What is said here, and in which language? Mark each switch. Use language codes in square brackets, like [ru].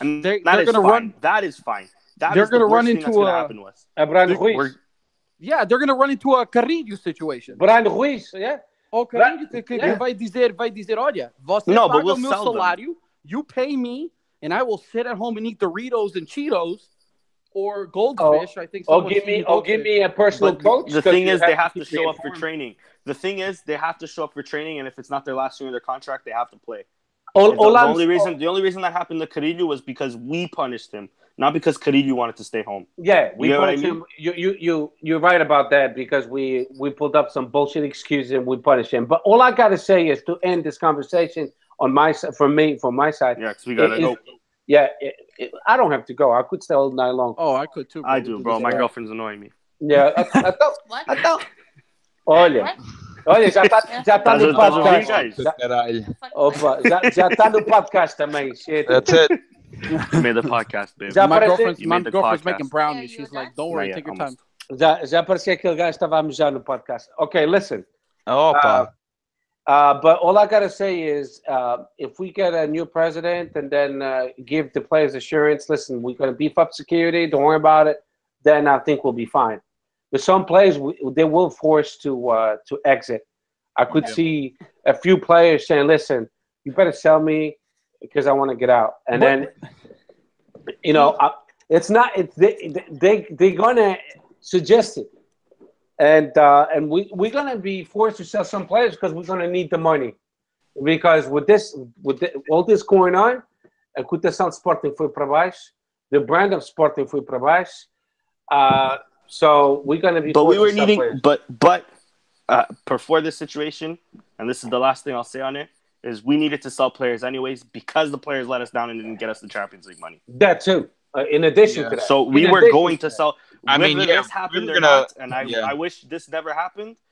[en] And they're going to run. That is fine. They're going to run into a Brand Ruiz. Yeah, they're gonna run into a Carrillo situation. Brian Ruiz, yeah. [pt] O Carrillo vai dizer, olha, você [en] No, but [pt] paga [en] we'll [pt] o meu [en] sell them. [pt] salário, [en] you pay me, and I will sit at home and eat Doritos and Cheetos or goldfish. I think. Give me a personal coach. The thing is, they have to show up for training. The thing is, they have to show up for training, and if it's not their last year in their contract, they have to play. The only reason that happened to Carrillo was because we punished him, not because Carrillo wanted to stay home. Yeah, we punished him. You're right about that because we pulled up some bullshit excuses and we punished him. But all I gotta say is to end this conversation on my side, from my side. Yeah, because we gotta go. Yeah, I don't have to go. I could stay all night long. Oh, I could too. I do, bro. My girlfriend's annoying me. Yeah, [pt] então. Olha, já tá no podcast. Opa, já tá no podcast também. [en] Shit. That's it. You made the podcast, baby. My girlfriend's making brownies. She's like, don't worry, take your time. [pt] Já parecia que aquele gajo estava a mijar no podcast. [en] Okay, listen. Opa. But all I gotta say is, if we get a new president and then give the players assurance, listen, we're gonna beef up security. Don't worry about it. Then I think we'll be fine. But some players, they will force to exit. I could see a few players saying, "Listen, you better sell me because I want to get out." And then, it's not. They're gonna suggest it. And we're gonna be forced to sell some players because we're gonna need the money. Because with all this going on, [pt] a reputação de Sporting foi para baixo, [en] the brand of [pt] Sporting foi para baixo. [en] So we're gonna be. But we were needing. But before this situation, and this is the last thing I'll say on it, is we needed to sell players anyways because the players let us down and didn't get us the Champions League money. That too. In addition to that, so we were going to sell. Whether this happened or not, and I wish this never happened.